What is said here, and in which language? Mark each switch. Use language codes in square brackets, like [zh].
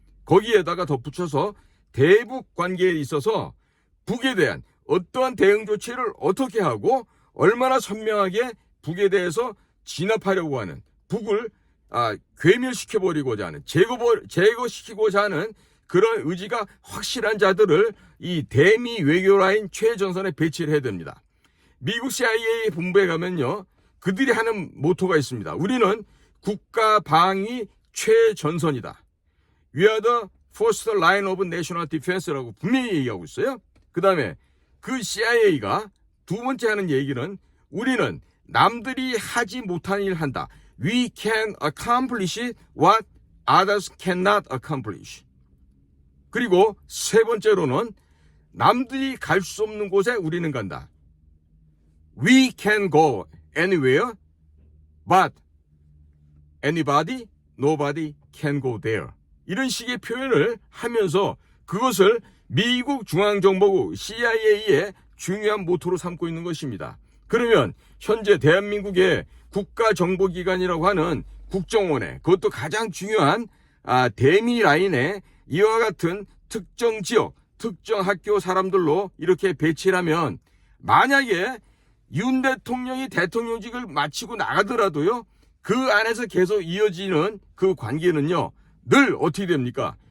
[ko] 거기에다가 덧붙여서 대북 관계에 있어서 북에 대한 어떠한 대응 조치를 어떻게 하고 얼마나 선명하게 북에 대해서 진압하려고 하는, 북을 괴멸시켜버리고자 하는, 제거시키고자 하는 그런 의지가 확실한 자들을 이 대미 외교 라인 최전선에 배치를 해야 됩니다. 미국 CIA 본부에 가면요, 그들이 하는 모토가 있습니다. 우리는 국가 방위 최전선이다. [en] We are the first line of national defense라고 [ko] 분명히 얘기하고 있어요. 그 다음에 그 CIA가 두 번째 하는 얘기는 우리는 남들이 하지 못한 일을 한다. [en] We can accomplish what others cannot accomplish. [ko] 그리고 세 번째로는 남들이 갈 수 없는 곳에 우리는 간다. [en] We can go anywhere, but anybody, nobody can go there. [ko] 이런 식의 표현을 하면서 그것을 미국 중앙정보국 CIA의 중요한 모토로 삼고 있는 것입니다. 그러면 현재 대한민국의 국가정보기관이라고 하는 국정원에, 그것도 가장 중요한 대미 라인에 이와 같은 특정 지역, 특정 학교 사람들로 이렇게 배치를 하면 만약에 윤 대통령이 대통령직을 마치고 나가더라도요, 그 안에서 계속 이어지는 그 관계는요, 늘 어떻게 됩니까?